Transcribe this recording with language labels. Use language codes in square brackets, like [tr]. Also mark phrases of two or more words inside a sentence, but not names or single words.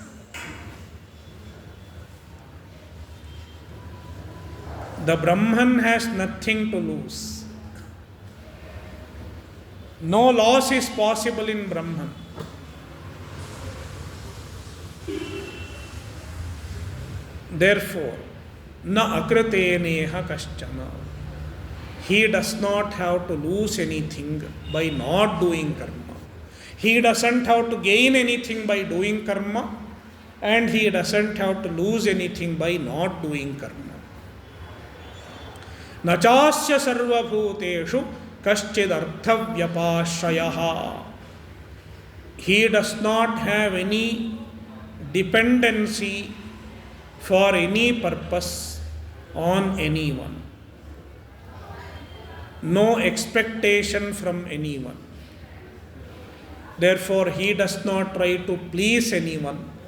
[en] The Brahman has nothing to lose. No loss is possible in Brahman. Therefore, [sa] न अकृतेनेह कश्चन. [en] He does not have to lose anything by not doing karma. He doesn't have to gain anything by doing karma, and he doesn't have to lose anything by not doing karma. [sa] न चास्य सर्वभूतेषु कश्चिदर्थव्यपाश्रयः. [en] He does not have any dependency for any purpose on anyone. No expectation from anyone. Therefore, he does not try to please anyone.